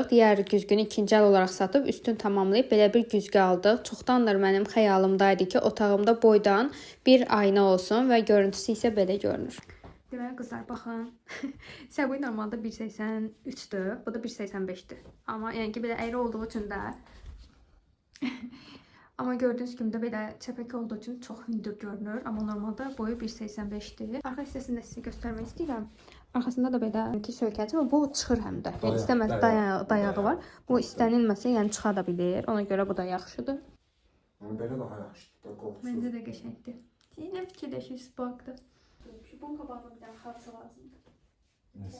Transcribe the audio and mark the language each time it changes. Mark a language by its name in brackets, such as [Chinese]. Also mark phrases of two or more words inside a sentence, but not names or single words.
[Azerbaijani] Digər güzgünü ikinci el olaraq satıb üstün tamamlayıb belə bir güzgü aldıq. Çoxdandır mənim xəyalımdaydı ki, otağımda boydan bir ayna olsun və görüntüsü isə belə görünür. Deməli qızlar, baxın. Səbuy normalda 1.83'dür. Bu da 1.85'dir. Amma yəni ki, belə əyri olduğu üçün də [Turkish] ama gördüğünüz gibi de böyle çəpək olduğu için çok hündür görünür. Ama normalde boyu 1.85'dir. [Azerbaijani] Arka hissəsini də sizə göstərmək istəyirəm. Arkasında da belə söykəci və bu çıxır həm də. Yəni istəməz dayağı var. Bu istənilməsə yəni çıxa da bilir. Ona görə bu da yaxşıdır. Belə daha yaxşıdır. Məncə də qəşəngdir. Siz nə fikirləşirsiniz bu haqda? Bunun qabağına bir dənə xalça lazımdır.